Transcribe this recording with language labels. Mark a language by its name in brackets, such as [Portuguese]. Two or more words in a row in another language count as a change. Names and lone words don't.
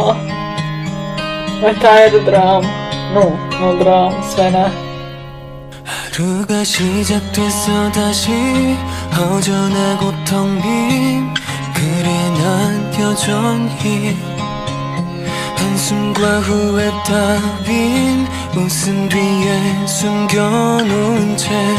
[Latvian] Vai tā ir drāma? No drāmas, vai ne? [Korean] 하루가 시작됐어 다시 허전하고 텅 빈 그래 난 여전히 한숨과 후회 따윈 웃음 뒤에 숨겨놓은 채